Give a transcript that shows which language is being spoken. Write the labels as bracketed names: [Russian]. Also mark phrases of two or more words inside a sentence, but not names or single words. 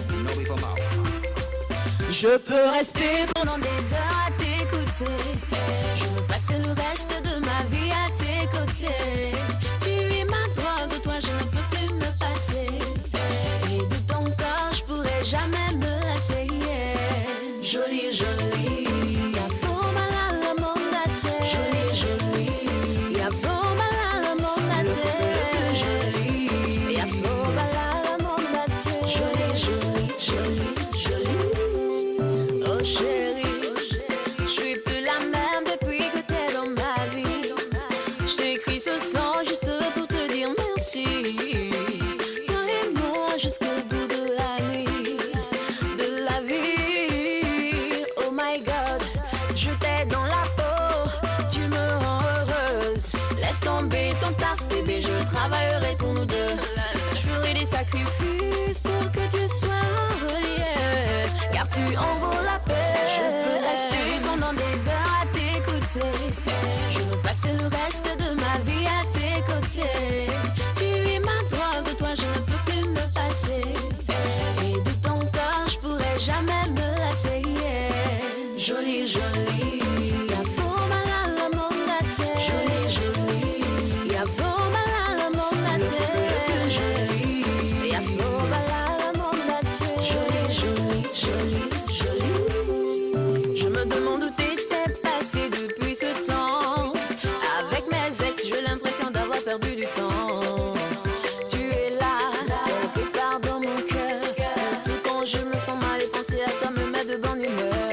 [French] Je peux rester pendant des heures à t'écouter. Je veux passer le reste de ma vie à tes côtés. Tu es ma drogue, de toi je ne peux plus me passer. Et de ton corps je pourrais jamais me lasser. Joli, joli. Ya forma la mondate. Joli, joli. Ya forma la mondate. Joli. Ya forma la mondate. Joli, joli, joli, joli. Oh chérie, je suis plus la même depuis que t'es dans ma vie. Je t'écris ce son juste pour te dire merci. Toi et moi jusqu'au bout de la nuit, de la vie. [English] Oh my God, [French] je t'ai dans la peau, tu me rends heureuse. Laisse tomber ton taf bébé, je travaillerai pour nous deux. Je ferai des sacrifices pour que tu sois relié, car tu en vaux la peine. Je peux rester pendant des heures à t'écouter. Je veux passer le reste de ma vie à tes côtés. Tu es ma drogue, de toi je ne peux plus me passer. Et de ton corps je pourrais jamais me lasser. Joli, joli. Ya forma la mondate. Joli, joli. Ya forma la mondate. Joli. Ya forma la mondate. Joli, joli, joli, joli. Je me demande où t'étais passé depuis ce temps. Avec mes ex, j'ai l'impression d'avoir perdu du temps. Tu es là, quelque part dans mon cœur. Surtout quand je me sens mal et penser à toi me met de bonne humeur.